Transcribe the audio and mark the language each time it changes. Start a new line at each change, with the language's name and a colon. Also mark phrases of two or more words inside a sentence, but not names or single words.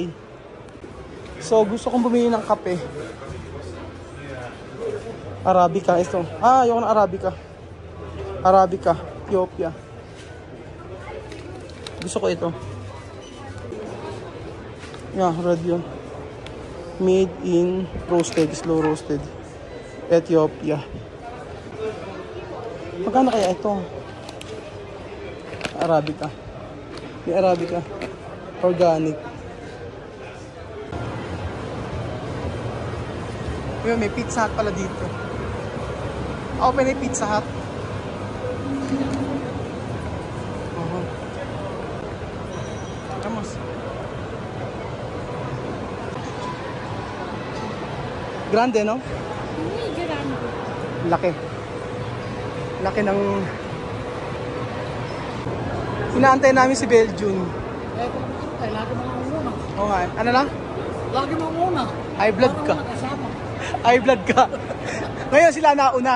Filipino: So gusto kong bumili ng kape. Arabica ito. Ayoko ng Arabica. Arabica, Ethiopia. Gusto ko ito. Yeah, red yun.
English: Made in roasted, slow roasted. Ethiopia.
Filipino: Magkano kaya ito? Arabica. May Arabica. Organic. Yun, may Pizza Hut pala dito. Open na Pizza Hut. Grande, no? Grande. Laki. Laki ng... Inaantay namin si Belgium. Lagi mo muna. Oo nga. Ano na? Lagi mo muna.
English: High blood
Filipino: ka.
English: High blood
Filipino: ka. Ngayon sila nauna.